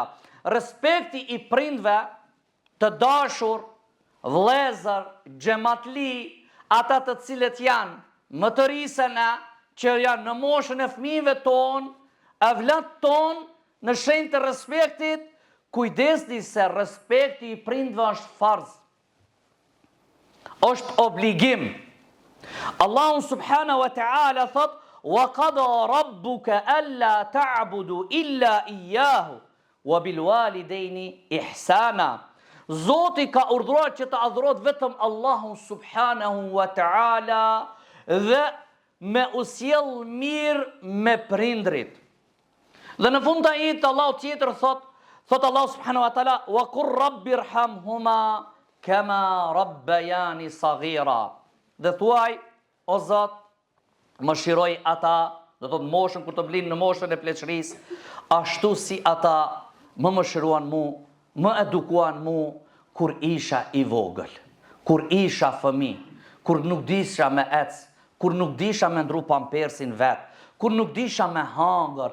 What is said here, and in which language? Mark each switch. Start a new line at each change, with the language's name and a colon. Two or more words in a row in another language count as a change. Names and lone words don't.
Albanian: Respekti i prindve të dashur, vlezër, xhamatli, ata të cilët janë më të risëna, që janë në moshën e fëmijëve tonë, e vlat tonë, në shenjë të respektit, kujdesni se respekti i prindve është farz. Është obligim.
Arabic: الله سبحانه وتعالى thot: "وقضى ربك ألا تعبدوا إلا إياه وبالوالدين إحسانا."
Albanian: Zoti ka urdhëruar që të adhurohet vetëm Allahun
Arabic: سبحانه وتعالى
Albanian: dhe me u sjell mirë me prindrit. Dhe në fund të ajetit Allahu tjetër thot
Arabic: الله سبحانه وتعالى: "وقل ربي ارحمهما كما ربياني صغيرا."
Albanian: Dhe thuaj, o Zot, mëshiroj ata, do thot moshën kur të blinë në moshën e pleqërisë, ashtu si ata më mëshiruan mu, më edukuan mu kur isha i vogël, kur isha fëmijë, kur nuk disha me ec, kur nuk disha me ndru pampersin vet, kur nuk disha me hangër,